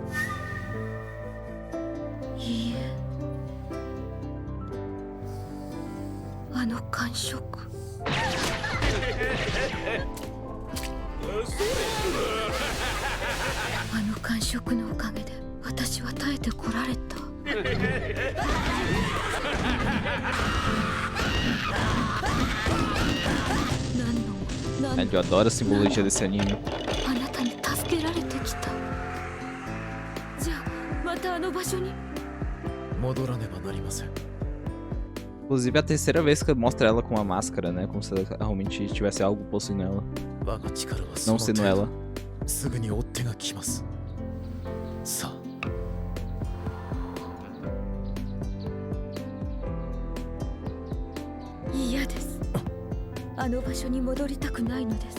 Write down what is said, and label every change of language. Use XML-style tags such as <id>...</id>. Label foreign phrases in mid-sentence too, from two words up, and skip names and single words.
<ja>いいえ。あの感触。あの感触のおかげで私は耐えてこられた。</ja> <pt>Eu adoro a simbologia desse anime.</pt> <ja>あなたに助けられてきた。じゃあまたあの場所に。戻らねばなりません。</ja> <pt>Inclusive é a terceira vez que mostra ela com uma máscara, né? Como se ela realmente tivesse algo possuindo ela.</pt> <ja>我が力はそ</ja> <pt>Não</pt> <ja>の</ja> <pt>sendo</pt> <ja>程</ja> <pt>ela.</pt> <ja>度。すぐに追っ手が来ます。さあ。嫌です。あの場所に戻りたくないのです。</ja>